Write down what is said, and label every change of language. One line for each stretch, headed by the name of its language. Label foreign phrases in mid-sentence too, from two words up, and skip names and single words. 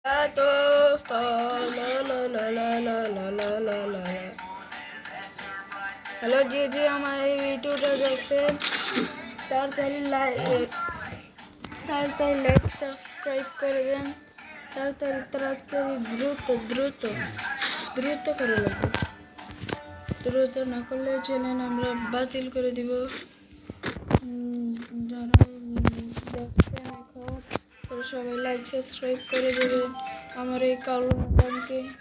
Bangla: दोस्तों ला ला ला ला ला ला ला ला ला
Hindi: हेलो जी हमारे वीडियोটা
Bangla: দেখছেন তাড়াতাড়ি লাইক সাবস্ক্রাইব করে দেন তাড়াতাড়ি দ্রুত করে লাগবে দ্রুত না করলে চ্যানেল আমরা বাতিল করে দিব যারা দেখছেন এখন তো সবাই লাইক সাবস্ক্রাইব করে দেবেন আমার এই কালো বাটনকে